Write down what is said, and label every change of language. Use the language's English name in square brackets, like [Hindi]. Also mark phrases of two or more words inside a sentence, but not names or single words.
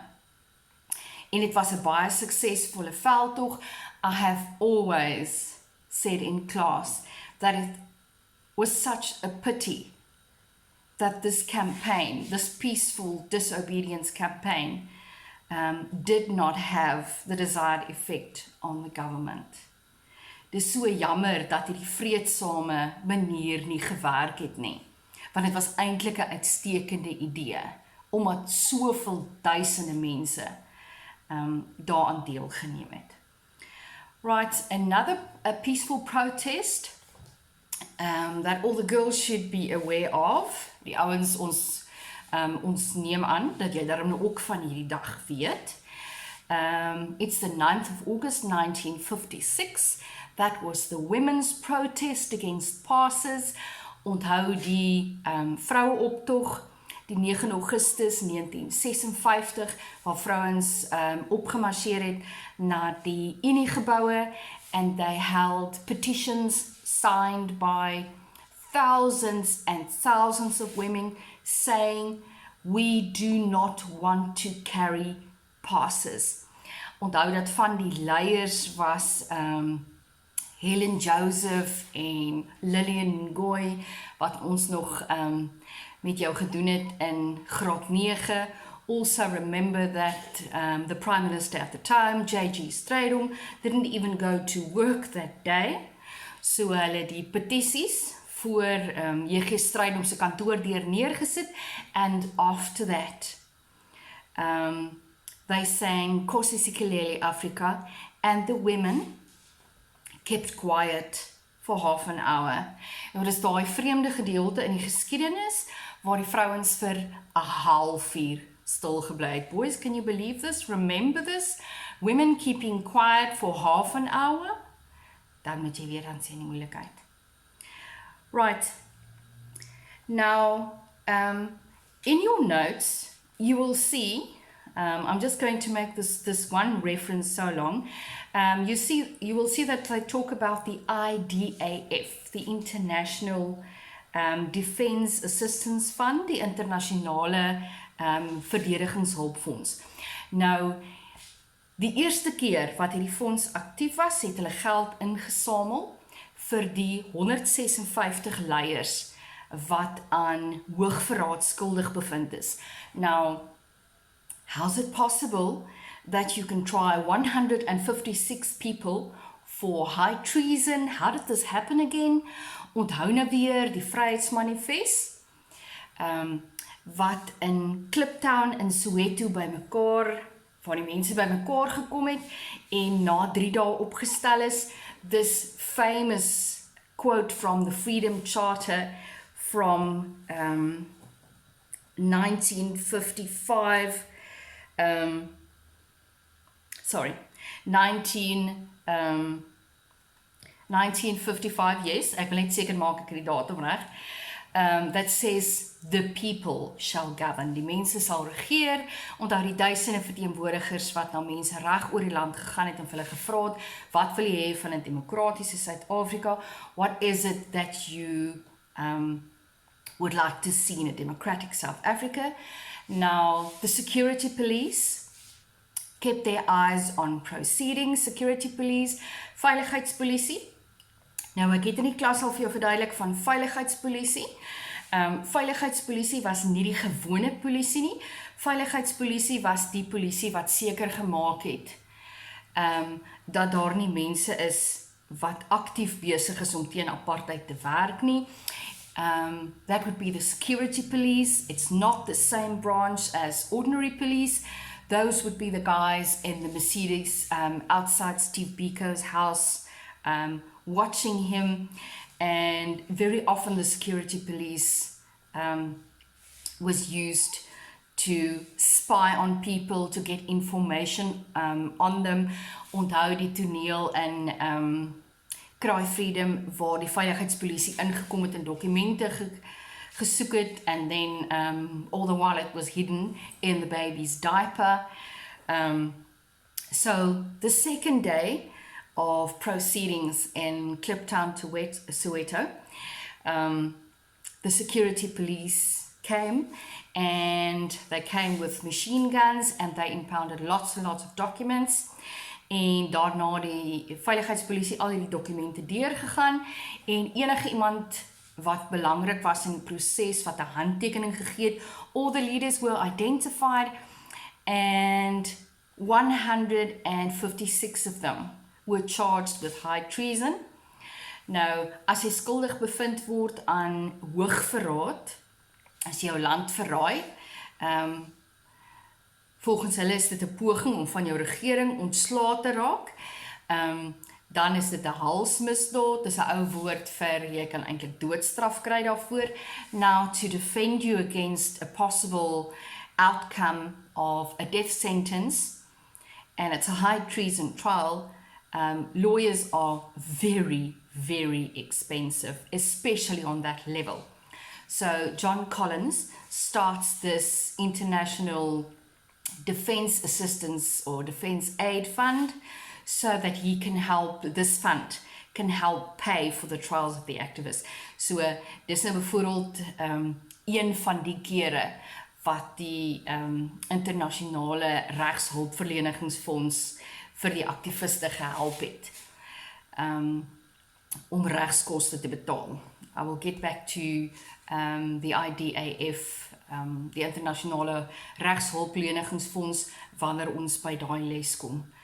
[Afrikaans] En dit was 'n baie suksesvolle veldtog. [English] I have always said in class that it was such a pity that this campaign, this peaceful disobedience campaign, did not have the desired effect on the government. [Afrikaans] Dis so jammer dat hierdie vreedsame manier nie gewerk het nie, want dit was eintlik 'n uitstekende idee, omdat soveel duisende mense daaraan deelgeneem het. [English] Right, another peaceful protest that all the girls should be aware of. [Afrikaans] Die ouens, ons neem aan dat jy daarom ook van hierdie dag weet. [English] It's the 9th of August 1956. That was the women's protest against passes. [Afrikaans] Onthou die vroueoptog die 9 Augustus 1956, waar vrouens opgemarseer het na die Uniegebouwe, [English] and they held petitions signed by thousands and thousands of women saying, we do not want to carry passes. [Afrikaans] Onthou dat van die leiers was Helen Joseph en Lillian Ngoyi, wat ons nog met jou gedoen het in graad 9. [English] Also remember that the Prime Minister at the time, J.G. Strydom, didn't even go to work that day. [Afrikaans] So hulle die petisies voor J.G. Strydom se kantoor deur neergesit, [English] and after that they sang Nkosi Sikelel' Africa, and the women kept quiet for half an hour. [Afrikaans] En dit is daai vreemde gedeelte in die geskiedenis waar die vrouens vir 'n halfuur stil gebly het. [English] Boys, can you believe this? Remember this? Women keeping quiet for half an hour? [Afrikaans] Dan moet jy weer aan sien die moeilikheid. [English] Right. Now, in your notes, you will see, I'm just going to make this one reference so long. You will see that I talk about the IDAF, the International Defense Assistance Fund, [Afrikaans] die internasionale verdedigingshulpfonds. Nou, die eerste keer wat hierdie fonds aktief was, het hulle geld ingesamel vir die 156 leiers wat aan hoogverraad skuldig bevind is. [English] Now, how's it possible that you can try 156 people for high treason? How did this happen again? [Afrikaans] Onthou nou weer die Vryheidsmanifest, wat in Kliptown in Soweto waar die mense by mekaar gekom het en na 3 dae opgestel is. [English] This famous quote from the Freedom Charter from 1955, 1955, yes, [Afrikaans] ek wil net seker maak ek het die datum reg, [English] that says the people shall govern, [Afrikaans] die mense sal regeer, onthou die duisende verteenwoordigers wat na mense reg oor die land gegaan het en vir hulle gevra het, wat wil jy hê van 'n demokratiese Suid-Afrika, [English] what is it that you would like to see in a democratic South Africa. Now, the security police kept their eyes on proceedings, security police, [Afrikaans] veiligheidspolisie. Nou, ek het in die klas al vir jou verduidelik van veiligheidspolisie. Veiligheidspolisie was nie die gewone polisie nie. Veiligheidspolisie was die polisie wat seker gemaak het dat daar nie mense is wat aktief besig is om teen apartheid te werk nie. [English] That would be the security police. It's not the same branch as ordinary police. Those would be the guys in the Mercedes outside Steve Biko's house, watching him, and very often the security police was used to spy on people, to get information on them. [Afrikaans] Onthou die toneel in Cry Freedom waar die veiligheidspolisie ingekom het en dokumente gesoek het, [English] and then all the while it was hidden in the baby's diaper. So the second day of proceedings in Kliptown to Soweto, the security police came, and they came with machine guns and they impounded lots and lots of documents. [Afrikaans] En daarna die veiligheidspolisie al die dokumente deurgegaan en enige iemand wat belangrik was in die proses wat 'n handtekening gegee het, [English] all the leaders were identified and 156 of them were charged with high treason. [Afrikaans] Nou, as jy skuldig bevind word aan hoogverraad, as jy jou land verraai, volgens hulle is dit 'n poging om van jou regering ontslae te raak. Dan is dit 'n halsmisdaad, dis 'n ou woord vir jy kan eintlik doodstraf kry daarvoor. [English] Now, to defend you against a possible outcome of a death sentence, and it's a high treason trial, lawyers are very, very expensive, especially on that level. So John Collins starts this international defense assistance or defense aid fund so that he can help, this fund can help pay for the trials of the activists. [Afrikaans] So dis nou byvoorbeeld een van die kere wat die internasionale regshulpverlenigingsfonds vir die aktiviste gehelp het om regskoste te betaal. [English] I will get back to the IDAF, [Afrikaans] die internasionale regshulpverlenigingsfonds, wanneer ons by daai les kom.